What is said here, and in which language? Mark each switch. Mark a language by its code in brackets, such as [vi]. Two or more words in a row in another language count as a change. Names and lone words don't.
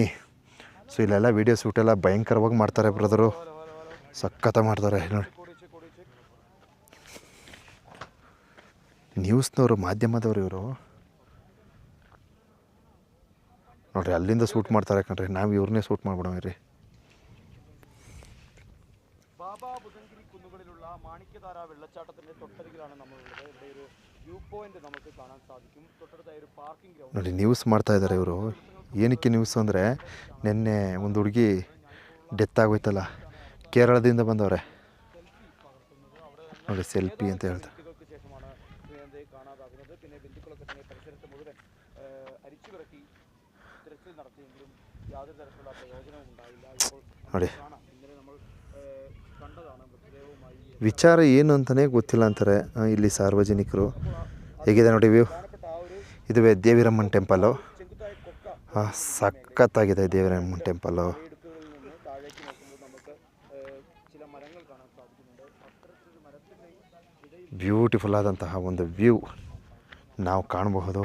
[kn] ಸೊ ಇಲ್ಲೆಲ್ಲ ವೀಡಿಯೋ ಶೂಟೆಲ್ಲ ಭಯಂಕರವಾಗಿ ಮಾಡ್ತಾರೆ ಬ್ರದರು, ಸಖತ್ತ ಮಾಡ್ತಾರೆ ನೋಡಿ. ನ್ಯೂಸ್ನವರು, ಮಾಧ್ಯಮದವರು ಇವರು ನೋಡಿರಿ, ಅಲ್ಲಿಂದ ಶೂಟ್ ಮಾಡ್ತಾರೆ ಕಣ್ರಿ. ನಾವು ಇವ್ರನ್ನೇ ಶೂಟ್ ಮಾಡ್ಬಿಡೋಣ. [ml] ബാബാ ബുധൻഗിരി കുന്നുകളിലുള്ള മാണിക്യധാര വെള്ളച്ചാട്ടത്തിന്റെ തൊട്ടരികിലാണ് നമ്മളുള്ളത്. ഇവിടെ ഒരു [en] view point [ml] നമുക്ക് കാണാൻ സാധിക്കും. തൊട്ടടുത്തായി ഒരു [en] parking ground. [kn] ನೋಡಿ, ನ್ಯೂಸ್ ಮಾಡ್ತಾ ಇದ್ದಾರೆ ಇವರು. ಏನಕ್ಕೆ ನ್ಯೂಸ್ ಅಂದರೆ, ನಿನ್ನೆ ಒಂದು ಹುಡುಗಿ ಡೆತ್ ಆಗೋಯ್ತಲ್ಲ, ಕೇರಳದಿಂದ ಬಂದವ್ರೆ ನೋಡಿ, ಸೆಲ್ಫಿ ಅಂತ ಹೇಳ್ತಾರೆ. [ml] കാണാതാകുന്നത്. പിന്നെ ബന്ധുക്കളൊക്കെ തന്നെ പരിസരത്ത് മുഴുവൻ അരിച്ചുവിറക്കി തിരച്ചിൽ നടത്തിയെങ്കിലും യാതൊരു തരത്തിലുള്ള പ്രയോജനവും ഉണ്ടായില്ല. ഇപ്പോൾ [kn] ನೋಡಿ, [ml] ഇന്നലെ നമ്മൾ കണ്ടതാണ് മൃതദേഹവുമായി. [kn] ವಿಚಾರ ಏನು ಅಂತಲೇ ಗೊತ್ತಿಲ್ಲ ಅಂತಾರೆ ಇಲ್ಲಿ ಸಾರ್ವಜನಿಕರು. ಹೇಗಿದೆ ನೋಡಿ ವ್ಯೂ. ಇದುವೇ ದೇವಿರಮ್ಮನ ಟೆಂಪಲ್ಲು. ಸಖತ್ತಾಗಿದೆ ದೇವಿರಮ್ಮನ ಟೆಂಪಲ್ಲು. ಬ್ಯೂಟಿಫುಲ್ ಆದಂತಹ ಒಂದು ವ್ಯೂ ನಾವು ಕಾಣಬಹುದು.